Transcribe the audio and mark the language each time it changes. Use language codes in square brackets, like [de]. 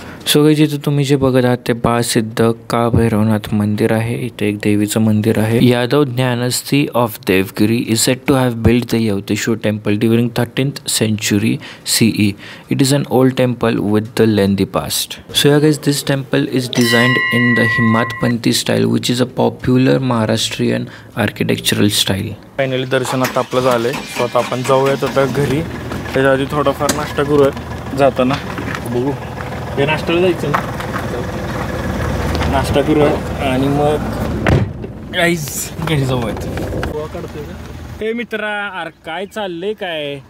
[mr] So guys इथे तुम्ही जे बघत आहात ते बाळसिद्ध काळ भैरवनाथ मंदिर आहे. इथे एक देवीचं मंदिर आहे. [en] Yadav dynasty of Devagiri is said to have build the Yevteshwar temple during 13th century CE. It is an old temple with the lengthy past. So yeah guys, this temple is designed in the Himatpanthi style which is a popular Maharashtrian architectural style. [mr] Finally दर्शन आता आपलं झालंय. So आता आपण जाऊयात आता घरी. त्याच्या आधी थोडाफार नाश्ता करूयात जाताना. बघू हे नाश्त्याला जायचं ना. नाश्ता करूया आणि मग गाईज घरी जाऊ हे मित्रा, अरे काय चाललंय काय?